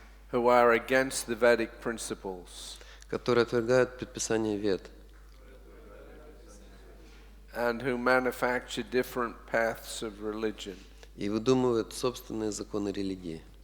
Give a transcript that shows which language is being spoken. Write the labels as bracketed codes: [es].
[en] Who are against the Vedic principles. [ru] Которые отвергают предписания Вед. [en] And who manufacture different paths of religion. [ru] И выдумывают собственные законы религии.